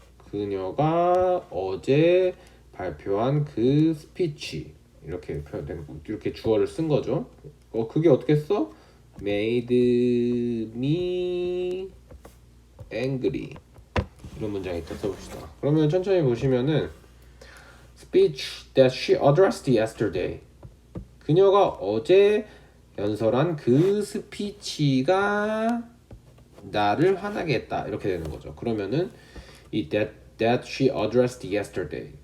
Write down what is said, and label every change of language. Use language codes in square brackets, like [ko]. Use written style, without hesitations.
[ko] 그녀가 어제 발표한 그 스피치 이렇게 표현된 이렇게 주어를 쓴 거죠. 그게 어떻게 써? [en] Made me angry. [ko] 이런 문장이 있다 써봅시다. 그러면 천천히 보시면은 [en] speech that she addressed yesterday. [ko] 그녀가 어제 연설한 그 스피치가 나를 화나게 했다. 이렇게 되는 거죠. 그러면은 이 [en] that she addressed yesterday.